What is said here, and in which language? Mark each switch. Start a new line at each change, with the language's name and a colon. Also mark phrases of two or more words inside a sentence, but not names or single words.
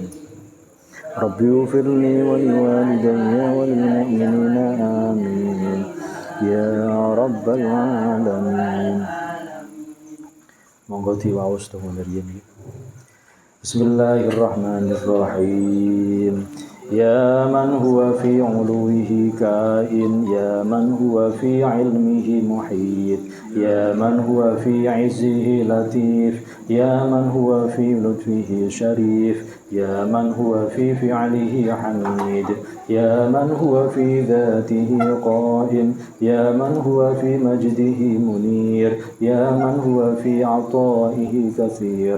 Arabic: رب اغفر لي ولوالدي وللمؤمنين آمين يا رب العالمين.
Javanese: Monggo diwaos to riyen.
Arabic: بسم الله الرحمن الرحيم. يا من هو في علوه كائن يا من هو في علمه محيط يا من هو في عزه لطيف يا من هو في لطفه شريف يا من هو في فعله حميد يا من هو في ذاته قائم يا من هو في مجده منير يا من هو في عطائه كثير.